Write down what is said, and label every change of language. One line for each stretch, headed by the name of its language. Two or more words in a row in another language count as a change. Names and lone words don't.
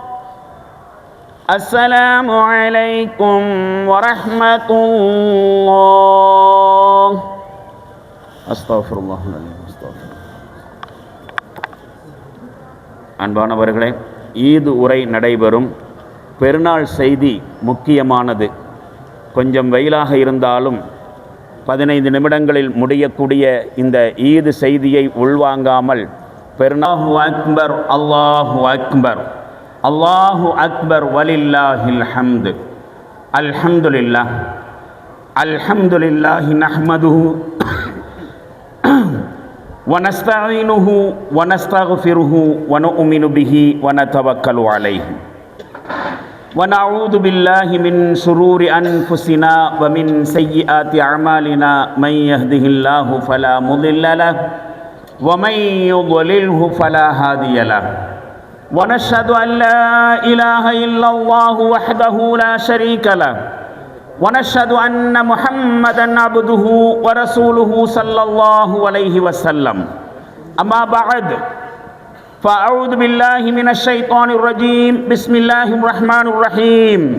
Arabic: السلام عليكم ورحمة الله أستغفر الله العظيم أستغفر
Tamil: அன்பானவர்களே, ஈது உரை நடைபெறும். பெருநாள் செய்தி முக்கியமானது. கொஞ்சம் வெயிலாக இருந்தாலும் 15 நிமிடங்களில் முடியக்கூடிய இந்த ஈது செய்தியை உள்வாங்காமல் பெருநாள்
Arabic: أكبر الله أكبر الله أكبر ولله الحمد الحمد لله الحمد لله نحمده ونستعينه ونستغفره ونؤمن به ونتوكل عليه ونعوذ بالله من شرور أنفسنا ومن سيئات أعمالنا من يهده الله فلا مضل له ومن يضلله فلا هادي له ونشهد أن لا إله إلا الله وحده لا شريك له ونشهد أن محمدًا عبده ورسوله صلى الله عليه وسلم أما بعد فأعوذ بالله من الشيطان الرجيم بسم الله الرحمن الرحيم